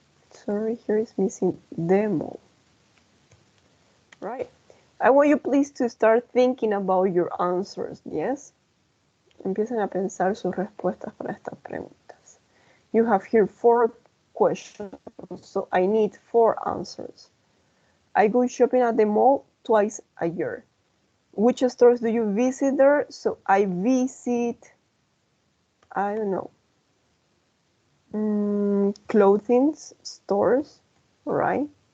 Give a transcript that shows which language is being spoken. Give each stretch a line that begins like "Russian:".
English: Sorry, here is missing the mall. Right. I want you please to start thinking about your answers, yes?
Spanish: Empiecen a pensar sus respuestas para estas preguntas.
English: You have here 4 questions, so I need 4 answers. I go shopping at the mall twice a year. Which stores do you visit there? So I visit, I don't know, clothing stores, right?